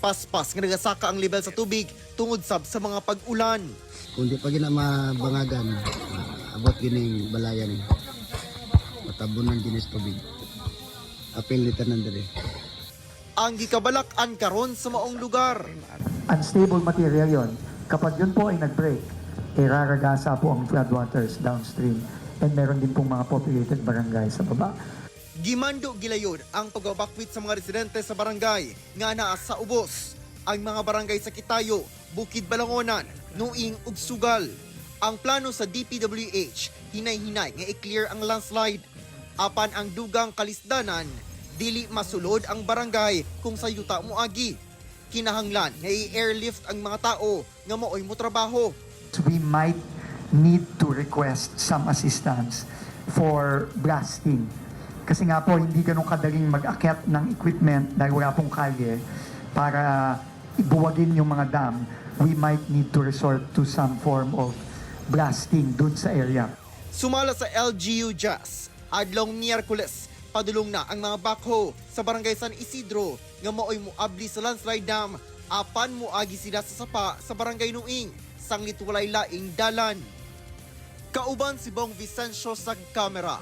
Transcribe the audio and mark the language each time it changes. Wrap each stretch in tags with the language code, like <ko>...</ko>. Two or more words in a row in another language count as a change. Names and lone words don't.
<ceb>paspas nga nagasaka ang level sa tubig tungod sab sa mga pag-ulan. Kung di pa gina mabangagan, abot gining balayan. Matabunan ginis tubig. Apil ni tanan diri. Ang gikabalak-an karon sa maong lugar.</ceb> <en>Unstable material yon.</en> <tl>Kapag yun po ay nag-break, raragasa po ang</tl> <en>floodwaters downstream and</en> <tl>meron din pong mga populated barangay sa baba.</tl> <ceb>Gimando gilayon ang pag-evacuate sa mga residente sa barangay nga naa sa ubos. Ang mga barangay sa Kitayo, Bukid Balangonan, Nuing ug Sugal. Ang plano sa DPWH hinay-hinay nga i-clear ang landslide. Apan ang dugang kalisdanan, dili masulod ang barangay kung sa yuta moagi. Kinahanglan nga i-airlift ang mga tao nga maoy mo trabaho.</ceb> <en>We might need to request some assistance for blasting.</en> <tl>Kasi nga po, hindi ganun kadaling mag-akyat ng equipment dahil wala pong kalye para ibuwagin yung mga dam.</tl> <en>We might need to resort to some form of blasting</en> <tl>dun sa</tl> <en>area.</en> <ceb>Sumala sa LGU Jazz, adlong Miyerkules, padulong na ang mga backhoe sa barangay San Isidro nga maoy moabli sa landslide dam apan moagi sila sa sapa sa barangay Nuing sanglit walay laing dalan. Kauban si Bong Vicencio sa kamera.</ceb>